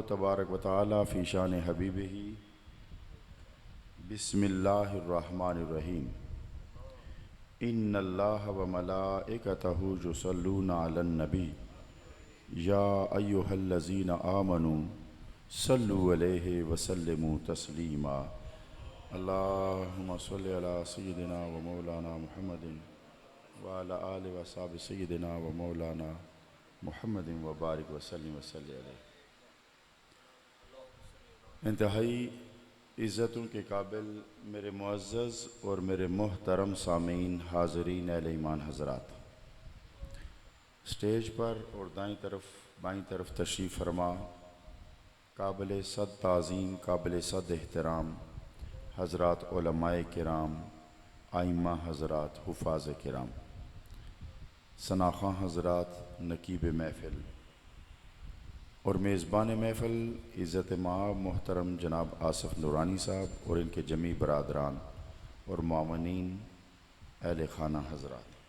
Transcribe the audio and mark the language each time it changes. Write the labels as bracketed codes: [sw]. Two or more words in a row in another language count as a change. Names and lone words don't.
[ar] تبارك وتعالى في شأن حبيبه بسم الله الرحمن الرحيم. إن الله وملائكته يصلون على النبي يا أيها الذين آمنوا صلوا عليه وسلموا تسليما. اللهم صل على سيدنا ومولانا محمد وعلى آل وأصحاب سيدنا ومولانا محمد وبارك وسلم وصل عليه. [ur] انتہائی عزتوں کے قابل میرے معزز اور میرے محترم سامعین، حاضرین اہلِ ایمان حضرات, اسٹیج پر اور دائیں طرف بائیں طرف تشریف فرما قابلِ صد تعظیم، قابلِ صد احترام حضرات علمائے کرام، ائمہ حضرات، حفاظ کرام، ثناخواں حضرات، نقیب محفل اور میزبان محفل عزت مآب محترم جناب آصف نورانی صاحب اور ان کے جمیع برادران اور مامنین اہلِ خانہ حضرات,